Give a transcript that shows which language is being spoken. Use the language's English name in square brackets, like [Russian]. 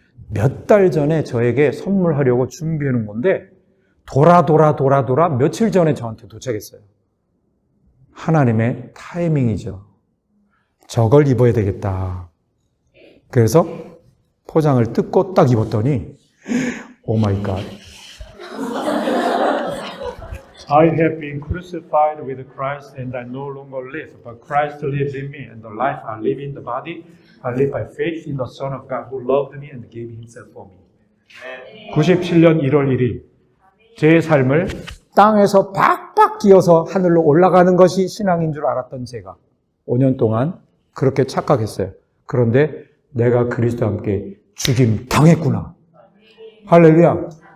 [Korean] 몇 달 전에 저에게 선물하려고 준비해 놓은 건데 돌아 며칠 전에 저한테 도착했어요. 하나님의 타이밍이죠. 저걸 입어야 되겠다. 그래서 포장을 뜯고 딱 입었더니 [English] 오 마이 갓. I have been crucified with Christ and I no longer live, but Christ lives in me, and the life I live in the body, I live by faith in the Son of God who loved me and gave himself for me. [Korean] 97년 1월 1일 제 삶을 땅에서 박박 기어서 하늘로 올라가는 것이 신앙인 줄 알았던 제가 5년 동안 그렇게 착각했어요. 그런데 내가 그리스도와 함께 죽임 당했구나. 할렐루야.